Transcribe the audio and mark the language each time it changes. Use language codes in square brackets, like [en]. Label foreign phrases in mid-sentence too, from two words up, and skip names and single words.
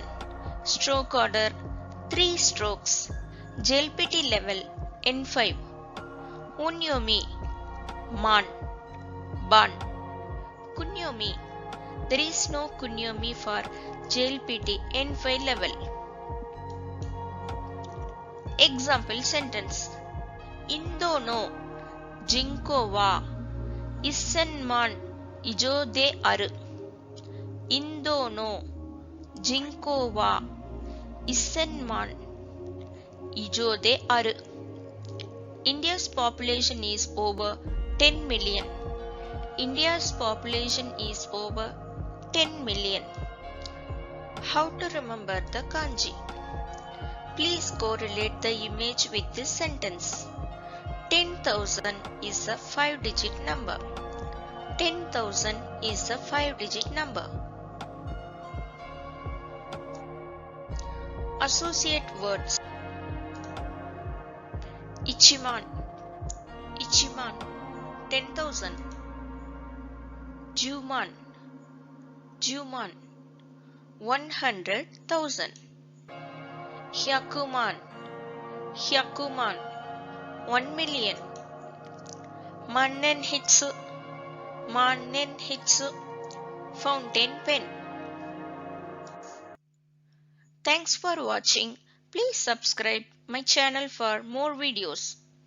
[en] Stroke order 3 strokes. JLPT level N5. Unyomi, man, ban. Kunyomi. There is no kunyomi for JLPT N5 level. Example sentence. [ja] インドの人口は1000万以上である. インドの人口は1000万以上である. [en] India's population is over 10 million. India's population is over 10 million. How to remember the kanji? Please correlate the image with this sentence. 10,000 is a 5-digit number. 10,000 is a 5-digit number. Associate words. [ja] 一万、一万, 10,000. 十万、十万, 100,000. 百万、百万, 1 million. 万年筆、万年筆, [en] fountain pen. Thanks for watching. Please subscribe my channel for more videos.